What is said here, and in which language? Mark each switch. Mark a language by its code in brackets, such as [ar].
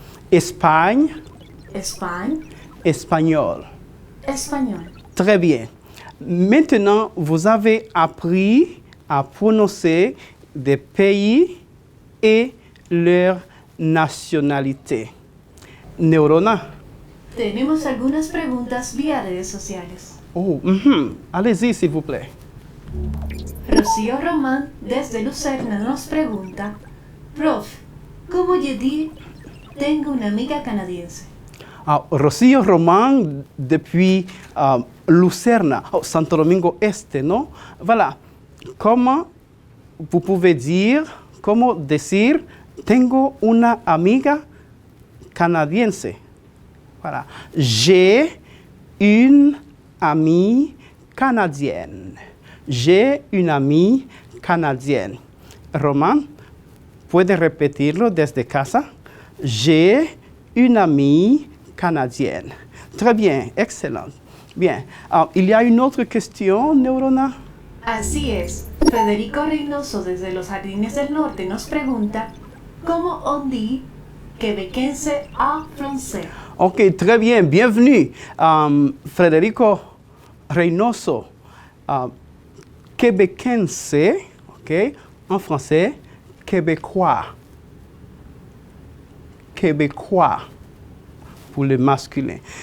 [fr] Espagne. Espagne. Espagnol. Espagnol. Très bien. Maintenant, vous avez appris à prononcer des pays et leur nationalité. [es] Neurona. Tenemos algunas preguntas vía redes sociales. [fr] Oh, allez-y, s'il vous plaît. [es] Rocío Román desde Lucerna nos pregunta, Prof, ¿cómo Yedi tengo una amiga canadiense? Rocío Román depuis Lucerna, Santo Domingo Este, ¿no? Voilà. [fr] Comment vous pouvez dire, comment decir, tengo una amiga canadiense? Voilà. J'ai une amie canadienne. J'ai une amie canadienne. [es] Román, ¿puede repetirlo desde casa? [fr] J'ai une amie canadienne. Très bien, excellent. Bien. Il y a une autre question, Neurona? [es] Así es. Federico Reynoso desde los Jardines del Norte nos pregunta, ¿cómo on dit quebequense a français? [fr] Ok, très bien, bienvenue. Federico Reynoso, québécoense, ok, en français, québécois. Québécois, pour le masculin.